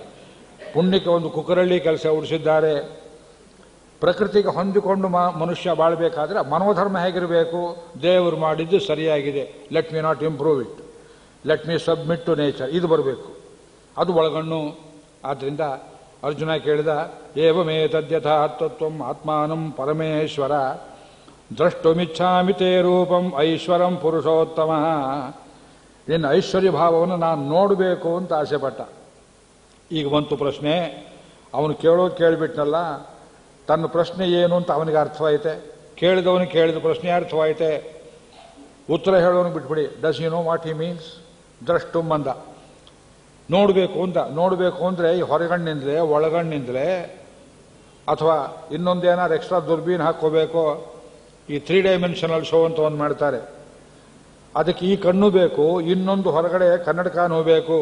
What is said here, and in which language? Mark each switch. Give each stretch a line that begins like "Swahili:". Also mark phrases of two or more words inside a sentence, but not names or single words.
Kannada: ಪುಣ್ಯಕ್ಕೆ ಒಂದು ಕುಕ್ಕರಳ್ಳಿ ಕೆಲಸ ಉಡಿಸಿದ್ದಾರೆ. ಪ್ರಕೃತಿಗೆ ಹೊಂದಿಕೊಂಡು ಮನುಷ್ಯ ಬಾಳಬೇಕಾದ್ರೆ ಮನೋಧರ್ಮ ಹೇಗಿರಬೇಕು? ದೇವರು ಮಾಡಿದ್ದು ಸರಿಯಾಗಿದೆ,
English: let me not improve it, let me submit to nature,
Kannada: ಇದು ಬರಬೇಕು. ಅದು ಒಳಗಣ್ಣು. ಆದ್ದರಿಂದ ಅರ್ಜುನ ಕೇಳಿದ,
Sanskrit: ಏವಮೇ ತದ್ಯಥಾ ತತ್ವಂ ಆತ್ಮಾನಂ ಪರಮೇಶ್ವರ ದ್ರಷ್ಟುಮಿಚ್ಛಾಮಿ ತೇ ರೂಪಂ ಐಶ್ವರಂ ಪುರುಷೋತ್ತಮ.
Kannada: ನಿನ್ನ ಐಶ್ವರ್ಯ ಭಾವವನ್ನು ನಾನು ನೋಡಬೇಕು ಅಂತ ಆಸೆಪಟ್ಟ. ಈಗ ಬಂತು ಪ್ರಶ್ನೆ. ಅವನು ಕೇಳೋದು ಕೇಳಿಬಿಟ್ನಲ್ಲ, ತನ್ನ ಪ್ರಶ್ನೆ ಏನು ಅಂತ ಅವನಿಗೆ ಅರ್ಥವಾಯಿತೆ, ಕೇಳಿದವನಿಗೆ ಕೇಳಿದ ಪ್ರಶ್ನೆ ಅರ್ಥವಾಯಿತೆ. ಉತ್ತರ ಹೇಳೋನಿಗೆ ಬಿಟ್ಬಿಡಿ.
English: Does you know what he means?
Kannada: ದ್ರಷ್ಟುಂ ಅಂದ. ನೋಡಬೇಕು ಅಂತ. ನೋಡಬೇಕು ಅಂದರೆ ಈ ಹೊರಗಣ್ಣಿಂದಲೇ, ಒಳಗಣ್ಣಿಂದಲೇ, ಅಥವಾ ಇನ್ನೊಂದೇನಾದ್ರು ಎಕ್ಸ್ಟ್ರಾ ದುರ್ಬೀನ್ ಹಾಕ್ಕೋಬೇಕು. ಈ
English: 3 dimensional show
Kannada: ಅಂತ ಒಂದು ಮಾಡ್ತಾರೆ. ಅದಕ್ಕೆ ಈ ಕಣ್ಣು ಬೇಕು, ಇನ್ನೊಂದು ಹೊರಗಡೆ ಕನ್ನಡಕನೂ ಬೇಕು.